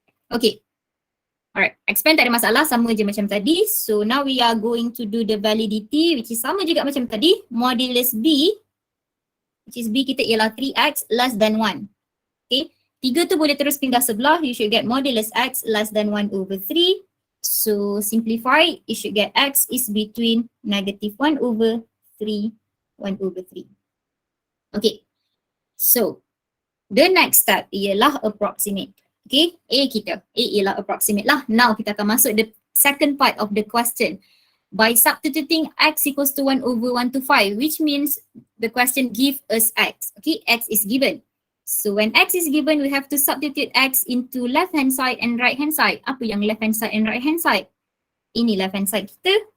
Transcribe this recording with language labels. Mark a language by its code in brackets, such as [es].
[ms] Okay, alright, expand tak ada masalah, sama je macam tadi. [en] So now we are going to do the validity, which is [ms] sama juga macam tadi. [en] Modulus B, which is B kita ialah 3x less than 1. [ms] Okay, 3 tu boleh terus pindah sebelah. [en] You should get modulus x less than 1 over 3. So simplify, you should get x is between negative 1 over 3, 1 over 3. Okay, so the next step ialah approximate. [ms] Okay, A ialah approximate lah. [en] Now [ms] kita akan masuk [en] the second part of the question. By substituting x equals to 1 over 1 to 5, which means the question give us x. Okay, x is given. So when x is given, we have to substitute x into left hand side and right hand side. [ms] Apa yang [en] left hand side and right hand side? Ini left hand side kita.